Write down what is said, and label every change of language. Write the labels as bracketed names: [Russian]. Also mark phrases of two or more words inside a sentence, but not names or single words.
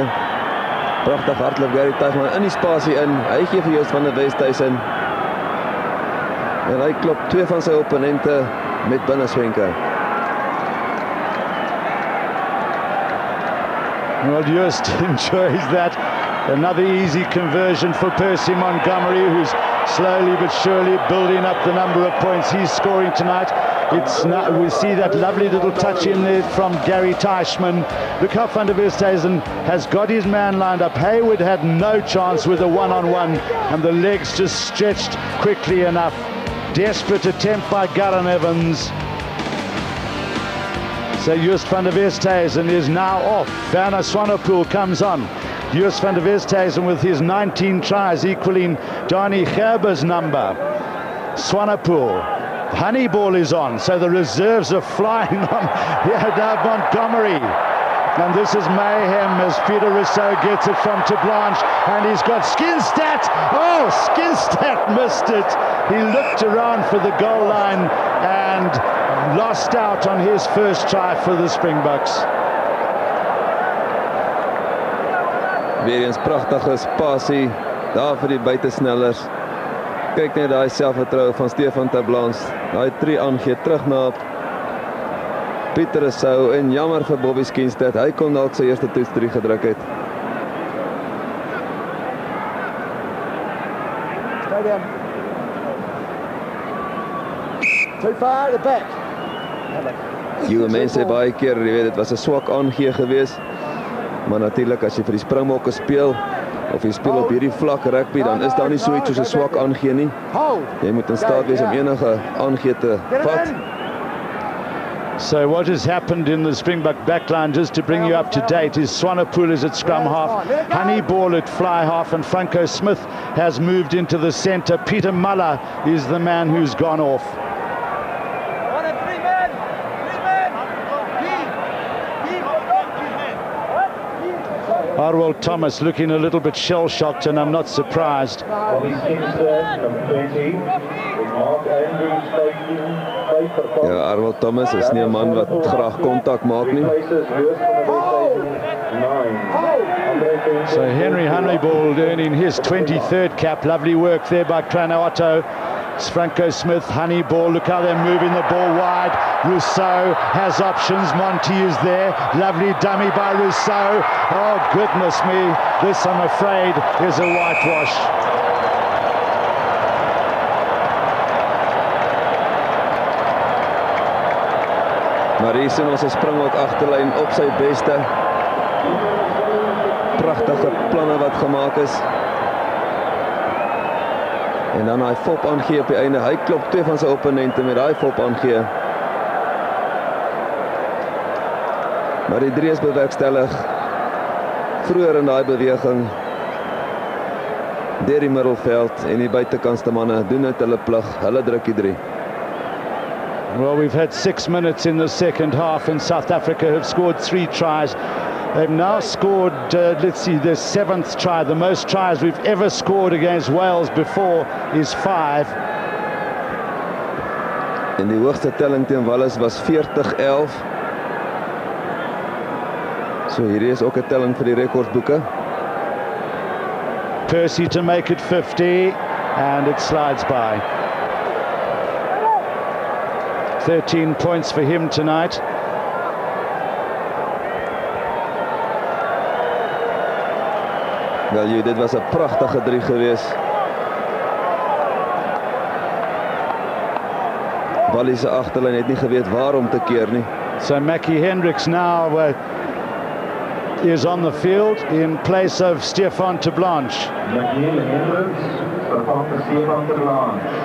[Afrikaans] Pragtig hardloop Gary Teichmann in die spasie in. Hy gee vir Joost van der Westhuizen. En hy klop twee van sy opponente met binneswenke. [English] Well, Joost enjoys that. Another easy conversion for Percy Montgomery, who's slowly but surely building up the number of points he's scoring tonight. It's not, we see that lovely little touch in there from Gary Teichmann. Look how Van der Westhuizen has got his man lined up. Hayward had no chance with a one-on-one, and the legs just stretched quickly enough. Desperate attempt by Garran Evans. So Joost van der Westhuizen is now off. Werner Swanepoel comes on. Joost van der Westhuizen with his 19 tries, equaling Dani Gerber's number. Swanepoel. Honeyball is on, so the reserves are flying on. Yeah, now Montgomery. And this is mayhem as Peter Rousseau gets it from Terblanche, and he's got Skinstad. Oh, Skinstad missed it. He looked around for the goal line and lost out on his first try for the Springboks. [Afrikaans] Weer eens pragtige spasie daar vir die buitesnellers. Kyk net daai selfvertroue van Stefan Terblanche. Daai 3 aangee terug na Pieter Rousseau en jammer vir Bobby Skinstad. Hy kon dalk sy eerste toets 3 gedruk het. [English] Stay down. Too far at the back. [Afrikaans] Joe mense baie keer, jy weet, dit was 'n swak aangee geweest. Maar natuurlik as jy vir die Springbokke speel of jy speel op hierdie vlak rugby, dan is daar nie so iets soos 'n swak aangee nie. Jy moet in staat wees om enige aangee te vat. [English] So what has happened in the Springbok backline, just to bring you up to date, is Swanepoel is at scrum half, Honeyball at fly half, and Franco Smith has moved into the centre. Peter Muller is the man who's gone off. Arwell Thomas looking a little bit shell-shocked, and I'm not surprised. [Afrikaans] Ja, Arwell Thomas is nie 'n man wat graag kontak maak nie. [English] So Henry Honeyball earning his 23rd cap. Lovely work there by Kranaotto. Franco Smith, Honeyball, look how they're moving the ball wide. Rousseau has options. Monty is there. Lovely dummy by Rousseau. Oh, goodness me. This, I'm afraid, is a whitewash. [Afrikaans] Maar hier sien ons 'n Springbok agterlyn op sy beste. Pragtige planne wat gemaak is. En dan hy fop aangee op die einde. Hy klop 2 van sy opponente met daai fop aangee. Maar die 3 is bewerkstellig. Vroeër in daai beweging. Deur die middelveld en die buitekantste manne doen net hulle plig. Hulle druk die 3. [English] Well, we've had 6 minutes in the second half, and South Africa have scored 3 tries. They've now scored, let's see, their 7th try. The most tries we've ever scored against Wales before is 5. [Afrikaans] En die hoogste telling teen Wallis was 40-11. So hierdie is ook 'n telling vir die rekordsboeke. [English] Percy to make it 50, and it slides by. 13 points for him tonight. [Afrikaans] Wel, dit was 'n pragtige 3 gewees. Wallis se agterlyn het nie geweet waar om te keer nie. [English] So Mackie Hendricks now is on the field in place of Stefan Terblanche. [Afrikaans] Mackie Hendricks, vervang vir Stefan Terblanche.